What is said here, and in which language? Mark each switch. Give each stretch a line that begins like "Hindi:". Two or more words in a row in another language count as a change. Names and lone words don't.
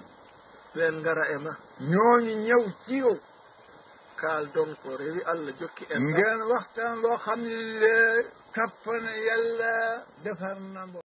Fula: ɓen ngara e ma
Wolof: ñooñu ñëw ci yow
Fula: kaal donc rewi Allah jokki en
Wolof: ngeen waxtaan loo xam ne le kappana yàlla defar na